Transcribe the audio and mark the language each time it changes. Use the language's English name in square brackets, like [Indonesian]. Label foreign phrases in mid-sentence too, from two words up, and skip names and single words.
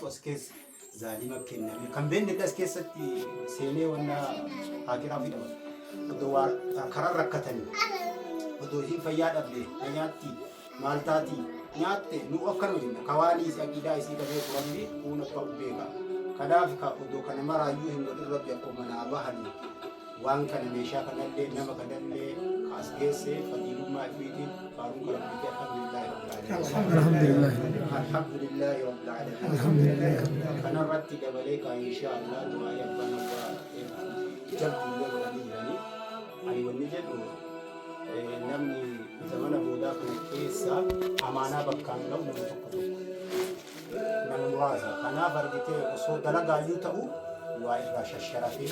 [Oromo] as keessa zaalima kenname kan beenne as keessatti seenee wanna haakiraa fidama odoo karaa rakkatanii odoo isiin fayyaa dhabde nyaatti maal taati nyaatte nu akkanuma jenna kawaanii isii aqiidaa isii dhabee turanni kuun akka beeka kanaaf ka odoo kana maraayyuu hin godhin rabbi akkuma manaa bahanii waan kana meeshaa kanallee nama kanallee kaas geesse fadiilummaa ifiitiin faaruun kana biqee [Arabic] الحمد لله رب العالمين الحمد لله [Oromo] kanarratti dabalee ka [Arabic] إن شاء الله [Oromo] du'aa yabbaan abbaa jabdullee godhanii jiranii ani wanni jedhu namni zamana boodaa kana keessa amaanaa bakkaan ga'u nama tokko nama muraasa kanaaf argitee osoo dalagaayyuu ta'u waa irraa shasharafee